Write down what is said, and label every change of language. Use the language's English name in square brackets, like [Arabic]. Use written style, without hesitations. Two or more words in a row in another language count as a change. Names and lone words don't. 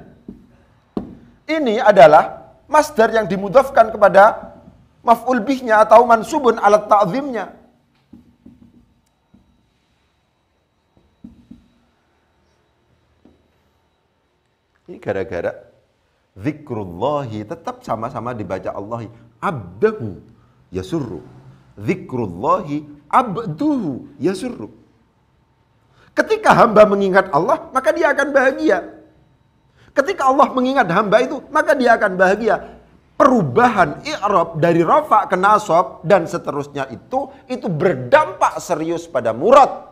[Indonesian] Ini adalah masdar yang dimudhafkan kepada [Arabic] مفعول به [Indonesian] atau [Arabic] منصوب على التعظيم. [Indonesian] Ini gara-gara zikrullahi tetap sama-sama dibaca Allahi. [Arabic] عبده يسر. ذكر الله عبده يسر. [Indonesian] Ketika hamba mengingat Allah, maka dia akan bahagia. Ketika Allah mengingat hamba itu, maka dia akan bahagia. Perubahan i'rab dari rafa ke nasab dan seterusnya itu berdampak serius pada murad.